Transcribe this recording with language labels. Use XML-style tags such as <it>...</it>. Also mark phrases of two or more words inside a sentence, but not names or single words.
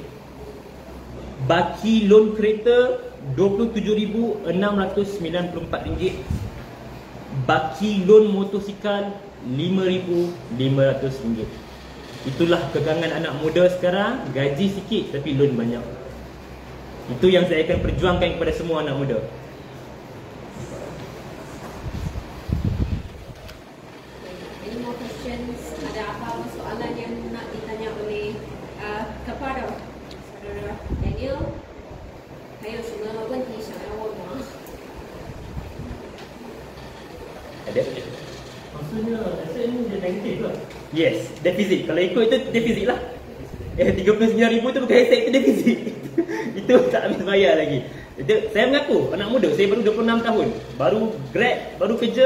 <ms>Baki loan kereta RM27,694. Baki loan motosikal RM5,500. Itulah kekangan anak muda sekarang, gaji sikit tapi loan banyak. Itu yang saya akan perjuangkan kepada semua anak muda.</ms> <en>Any more questions?</en> <ms>Ada apa soalan yang nak ditanya oleh kepada saudara Daniel?</ms> <zh>还有什么问题想要问吗？</zh> <ms>Ada? Maksudnya aset ni dia negatif lah.</ms> <en>Yes, defisit.</en> <ms>Kalau ikut itu defisit lah. 39,000 tu bukan aset, itu defisit. Itu tak habis bayar lagi. Itu, saya mengaku anak muda, saya baru 26 tahun, baru grad, baru kerja.</ms>